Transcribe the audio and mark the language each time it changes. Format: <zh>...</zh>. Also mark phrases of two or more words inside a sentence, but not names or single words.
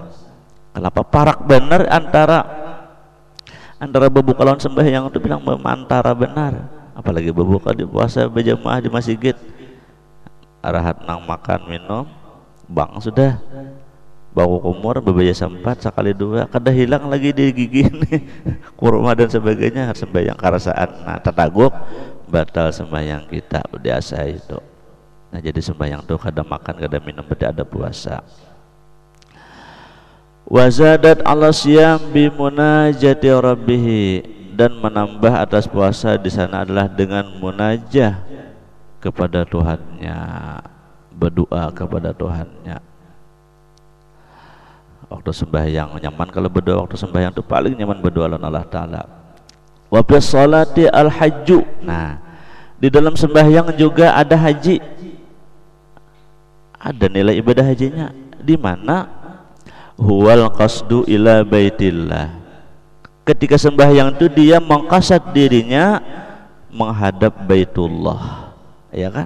<bjn>Kenapa parak benar antara bebuka lawan sembahyang itu bilang antara benar, apalagi bebuka di puasa berjamaah di masjid, arahat nang makan minum bang sudah bau kumur bebeja sempat sekali dua kada hilang lagi di gigi nih kurma dan sebagainya, sembahyang karasaan. Nah tataguk batal sembahyang kita biasa itu. Nah jadi sembahyang tuh kada makan kada minum berarti ada puasa.</bjn> <ar>وزادت على الصيام بمناجاة ربه,</ar> <id>dan menambah atas puasa di sana adalah dengan munajah kepada Tuhannya, berdoa kepada Tuhannya.</id> <bjn>Waktu sembahyang nyaman kalau berdoa, waktu sembahyang itu paling nyaman berdoa lawan Allah Ta'ala.</bjn> <ar>وفي الصلاة الحج,</ar> <bjn>nah di dalam sembahyang juga ada haji, ada nilai ibadah hajinya.</bjn> <id>Di mana</id> <ar>هو القصد إلى بيت الله,</ar> <id>ketika sembahyang itu dia mengqasad dirinya menghadap Baitullah, ya kan?</id>